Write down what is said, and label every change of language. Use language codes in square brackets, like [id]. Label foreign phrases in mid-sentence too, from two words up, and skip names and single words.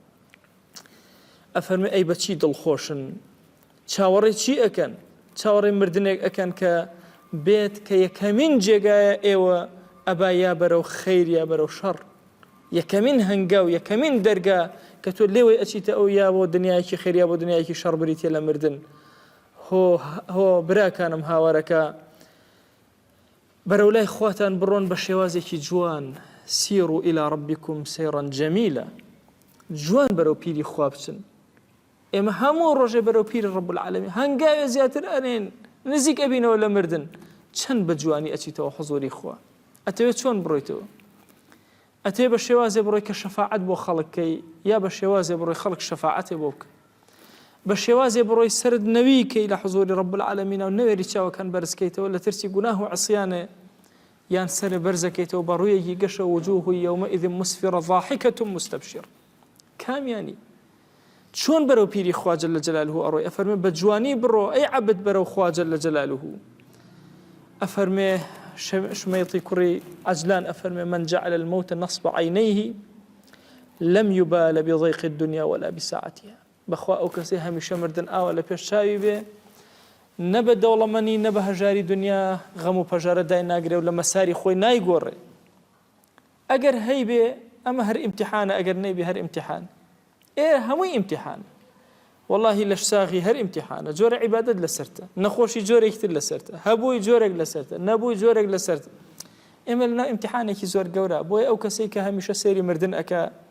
[ku] ئەفەرمێ ئەی بەچی دڵخۆشن چاوەڕێ چی ئەکەن چاوەڕێ مردنێک ئەکەن کە بێت کە یەکەمین جێگایە ئێوە ئەبا یا بەرەو خەیر یا بەرەو شەڕ یەکەمین هەنگا و یەکەمین دەرگا کە تۆ لێوەی ئەچیتە ئەو یا بۆ دنیایەکی خەیر یا بۆ دنیایەکی شەڕ بریتە لە مردن هۆ براکانم هاوارەکە بەرەو لای خواتان بڕۆن بە شێوازێکی جوان [ar] سیروا إلى ربكم سيرا جميلا [ku] جوان بەرەو پیری خوا بچن ئێمە هەموو ڕۆژێ بەرەو پیری رب العالمین هەنگاوێ زیاتر ئەنێن نزیک ئەبینەوە لە مردن چەند بە جوانی ئەچیتەوە حوزوری خوا ئەتەوێت چۆن بڕۆیتەوە ئەتەوێ بە شێوازێ بڕۆی کە شەفاعەت بۆ خەڵکەی یا بە شێوازێ بڕۆی خەڵک شەفاعەتێ بۆ بکە بە شێوازێ بڕۆی سرد نەویکەی لە حوزوری [ar] رب العالمین [ku] و نەوێری چاوەکان بەرزکەیتەوە لە ترسی گوناه و عصیانێ یان سەرێ بەرزەکەیتەوە بە ڕوویەکی گەشە [ar] وجوه يومئذ مسفرة ضاحكة مستبشرة [ku] کامیانی چۆن بەرەو پیری خوا [ar] جل جلاله [ku] ئەڕۆی ئەفەرمێ بە جوانی بڕۆ ئەی عەبد بەرەو خوا [ar] جل جلاله [ku] ئەفەرمێ شمەیطی کوڕی عەجلان ئەفەرمێ [ar] من جعل الموت نصب عینەیه لم يبال بضيق الدنيا ولا بساعتها [ku] بەخوا ئەو کەسەی هەمیشە مردن ئاوە لە پێش چاوی بێ نە بە دەوڵەمەنی نە بە هەژاری دنیا غەم و پەژارە دای ناگرێ و لە مەساری خۆی نایگۆڕێ ئەگەر هەی بێ ئەمە هەر ئیمتیحانە ئەگەر نەیبێ هەر ئیمتیحان هەمووی ئیمتیحان واللهی لەش ساغی هەر ئیمتیحانە جۆرە عیبادەت لەسەرتە نەخۆشی جۆرێکتر لەسەرتە هەبووی جۆرێک لەسەرتە نەبووی جۆرێک لەسەرتە ئێمە لەناو ئیمتیحانێکی زۆر گەورە بۆیە ئەو کەسەی کە هەمیشە سێری مردن ئەکا